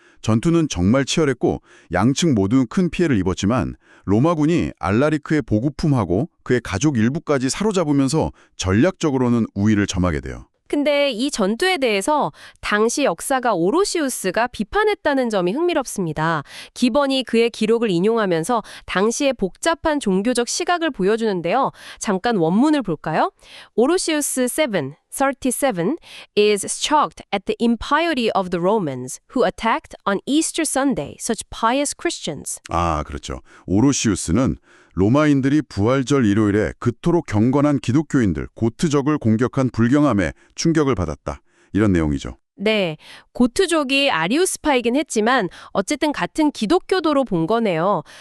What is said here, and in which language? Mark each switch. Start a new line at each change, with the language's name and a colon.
Korean: 전투는 정말 치열했고 양측 모두 큰 피해를 입었지만 로마군이 알라리크의 보급품하고 그의 가족 일부까지 사로잡으면서 전략적으로는 우위를 점하게 돼요. 근데 이 전투에 대해서 당시 역사가 오로시우스가 비판했다는 점이 흥미롭습니다. 기번이 그의 기록을 인용하면서 당시의 복잡한 종교적 시각을 보여주는데요. 잠깐 원문을 볼까요?
English: 오로시우스 37 is shocked at the impiety of the Romans who attacked on Easter Sunday such pious Christians.
Korean: 아, 그렇죠. 오로시우스는 로마인들이 부활절 일요일에 그토록 경건한 기독교인들, 고트적을 공격한 불경함에 충격을 받았다. 이런 내용이죠. 네, 고트족이 아리우스파이긴 했지만 어쨌든 같은 기독교도로 본 거네요.